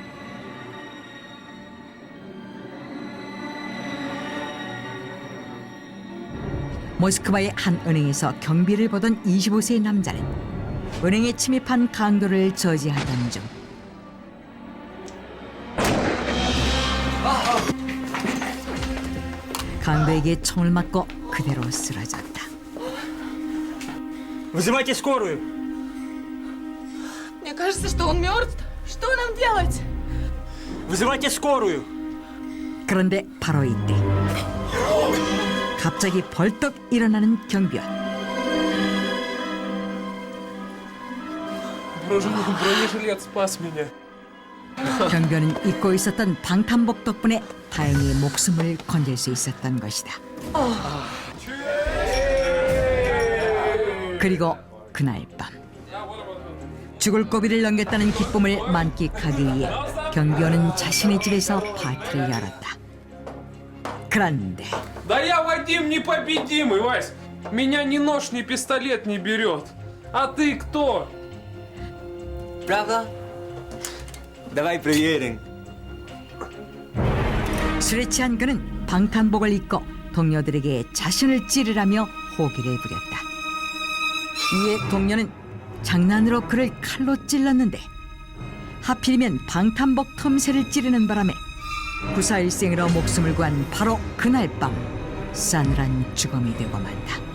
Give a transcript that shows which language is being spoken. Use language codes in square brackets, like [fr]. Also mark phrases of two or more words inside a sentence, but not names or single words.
[ko] 모스크바의 한 은행에서 경비를 보던 25세의 남자는 은행에 침입한 강도를 저지하던 중 강도에게 총을 맞고 그대로 쓰러졌다. [ru] Вызывайте скорую. Мне кажется, что он мертв. Что нам делать? Вызывайте скорую. [ko] 그런데 바로 이때 갑자기 벌떡 일어나는 경비원. [ru] Бронежилет спас меня. [ko] 경비원은 입고 있었던 방탄복 덕분에 다행히 목숨을 건질 수 있었던 것이다. 그리고 그날 밤 죽을 고비를 넘겼다는 기쁨을 만끽하기 위해 경비원은 자신의 집에서 파티를 열었다. 그런데 [ru] Да я Вадим непобедимый, Вась. Меня ни нож, ни пистолет не берет. А ты кто? Правда? Давай проверим. [ko] 술에 취한 그는 방탄복을 입고 동료들에게 자신을 찌르라며 호기를 부렸다. 이에 동료는 장난으로 그를 칼로 찔렀는데 하필이면 방탄복 틈새를 찌르는 바람에 구사일생으로 목숨을 구한 바로 그날 밤 싸늘한 죽음이 되고 만다.